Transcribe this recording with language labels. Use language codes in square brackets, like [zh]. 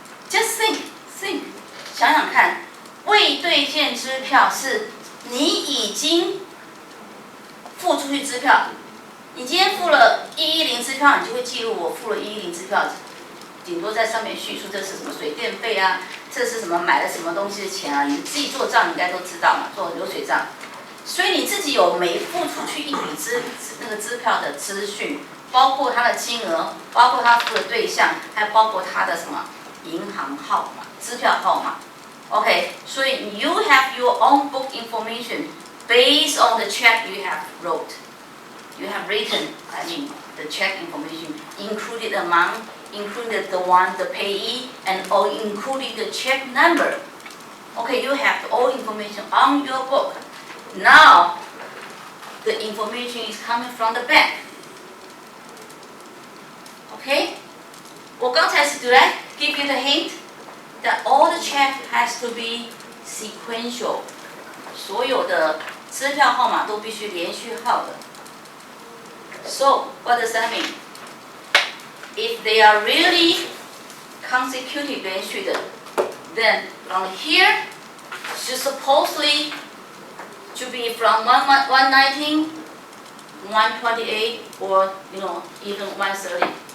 [en] Just think， [zh] 想想看，未兑现支票是你已经付出去支票，你今天付了110支票，你就会记录我付了110支票，顶多在上面叙述这是什么水电费啊，这是什么买了什么东西的钱啊，你自己做账应该都知道嘛，做流水账。所以你自己有每付出去一笔那个支票的资讯，包括它的金额，包括他付的对象，还包括他的什么银行号码、支票号码。 [en] OK， 所以 you have your own book information based on the check you have wrote. You have written, I mean, the check information, included amount, included the payee, and all including the check number. Okay, you have all information on your book. Now, the information is coming from the bank. Okay? [zh] 我刚才 [en] did I give you the hint that all the check has to be sequential. [zh] 所有的支票号码都必须连续号的。 [en] So, what does that mean? If they are really consecutive 连续的 then from here, should supposedly to be from 119, 128, or even 130.